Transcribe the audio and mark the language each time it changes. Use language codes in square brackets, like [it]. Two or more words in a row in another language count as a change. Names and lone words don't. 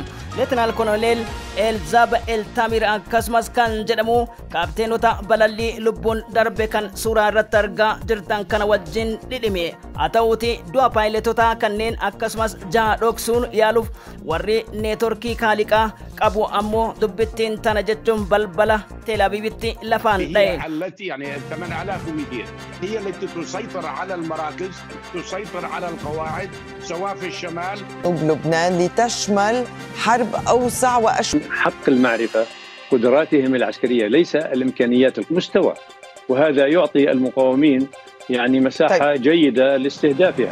[om] Leetinaal Koloneel Elzaab Eltamir akkasumas kan jedhamu kaapteenota balallii lubbuun darbe kan suuraa irratti argaa jirtan kana wajjin dhidhime. Haa ta'uuti du'a paayiletota kanneen akkasumas jaha dhoksuun yaaluuf warri neetworkii kaaliqaa qabu ammoo dubbittiin tana jechuun balbala Teel Aviivitti lafaan dha'e. [ar] التي يعني 8200 هي التي تسيطر على المراكز تسيطر على القواعد سواء في الشمال لبنان لتشمل حرب أوسع وأشمل. حق المعرفة قدراتهم العسكرية ليس الإمكانيات المستوى، وهذا يعطي المقاومين يعني مساحة جيدة لاستهدافها.